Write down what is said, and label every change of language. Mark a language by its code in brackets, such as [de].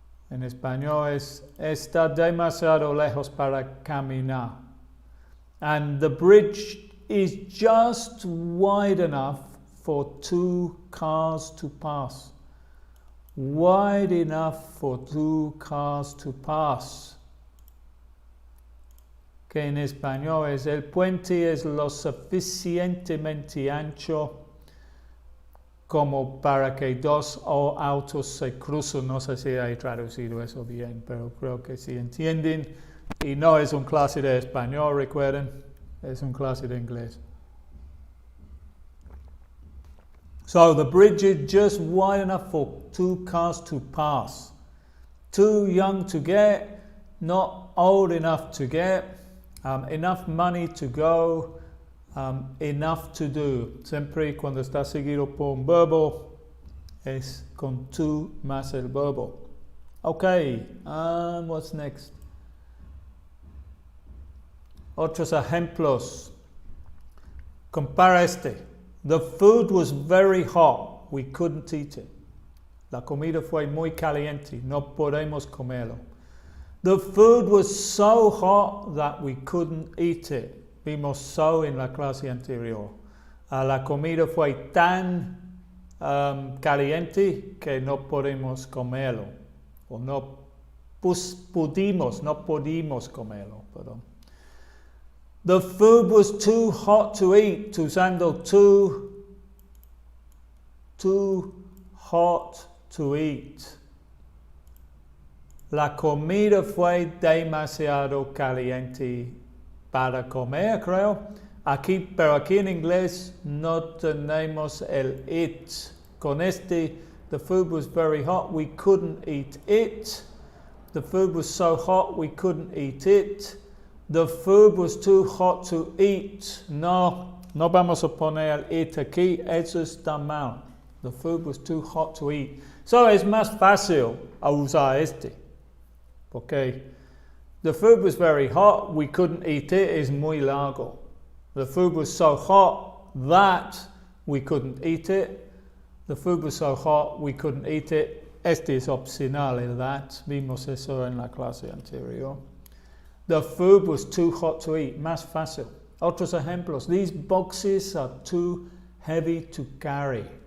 [es] En español está demasiado lejos para caminar. [en] And the bridge is just wide enough for two cars to pass. Wide enough for two cars to pass. [es] Que en español es el puente es lo suficientemente ancho como para que dos autos se crucen. No sé si he traducido eso bien, pero creo que sí entienden. Y no es un clase de español, recuerden, es un clase de inglés. [en] So the bridge is just wide enough for 2 cars to pass. Too young to get, not old enough to get, enough money to go, enough to do. [es] Siempre cuando está seguido por un verbo es con to más el verbo. [en] Okay, what's next? [es] Otros ejemplos. Compara este. [en] The food was very hot. We couldn't eat it. [es] La comida fue muy caliente. No podemos comerlo. [en] The food was so hot that we couldn't eat it. [es] Vimos so en la clase anterior. La comida fue tan caliente que no podemos comerlo. O no pudimos comerlo. Perdón. [en] The food was too hot to eat. [es] Usando [en] too hot to eat. [es] La comida fue demasiado caliente para comer, creo. Pero aquí en inglés no tenemos el it. Con este, [en] the food was very hot, we couldn't eat it. The food was so hot, we couldn't eat it. The food was too hot to eat. [es] No vamos a poner el it aquí, eso está mal. [en] The food was too hot to eat. [es] So es más fácil a usar este. Porque [en] the food was very hot, we couldn't eat it [es] es muy largo. [en] The food was so hot that we couldn't eat it. The food was so hot, we couldn't eat it. [es] Este es opcional, el that. Vimos eso en la clase anterior. [en] The food was too hot to eat. [es] Más fácil. Otros ejemplos. [en] These boxes are too heavy to carry.